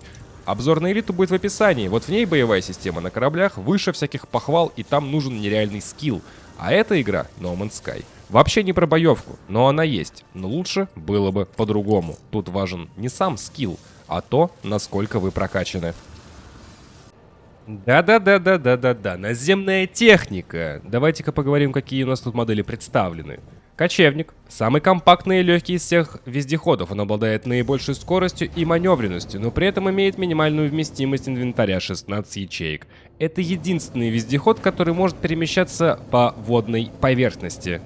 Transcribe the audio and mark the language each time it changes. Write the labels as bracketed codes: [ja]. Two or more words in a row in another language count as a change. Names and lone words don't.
[ru] Обзор на Элиту будет в описании. Вот в ней боевая система на кораблях выше всяких похвал, и там нужен нереальный скилл. А эта игра, No Man's Sky, вообще не про боевку, но она есть. Но лучше было бы по-другому. Тут важен не сам скилл, а то, насколько вы прокачаны. Да-да-да-да-да-да-да, наземная техника. Давайте-ка поговорим, какие у нас тут модели представлены. Кочевник. Самый компактный и легкий из всех вездеходов. Он обладает наибольшей скоростью и маневренностью, но при этом имеет минимальную вместимость инвентаря 16 ячеек. Это единственный вездеход, который может перемещаться по водной поверхности.